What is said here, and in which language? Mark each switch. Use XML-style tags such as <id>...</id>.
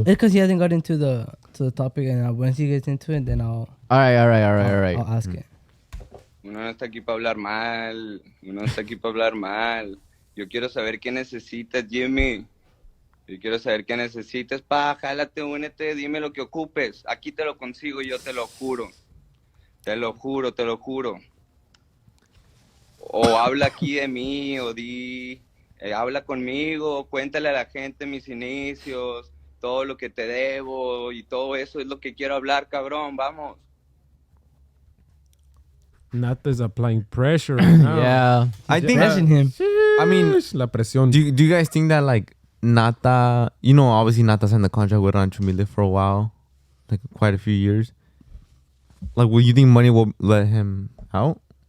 <en>It's because he hasn't got into the topic, and once he gets into it, then I'll All right. I'll ask it.</en> <es>Uno no está aquí para hablar mal. Uno no está aquí para hablar mal. Yo quiero saber qué necesitas, Jimmy. Yo quiero saber qué necesitas. Jálate, únete, dime lo que ocupes. Aquí te lo consigo, yo te lo juro. Te lo juro. O habla aquí de mí, o habla conmigo, cuéntale a la gente mis inicios, todo lo que te debo, y todo eso es lo que quiero hablar, cabrón, vamos.</es> <en>Nata's applying pressure right now. Yeah. I think. Imagine him. I mean,</en> <es>La presión.</es> <en>do you guys think that like Nata, you know, obviously Nata signed the contract with Rancho Humilde for a while, like quite a few years. Like, will you think money will let him out?</en>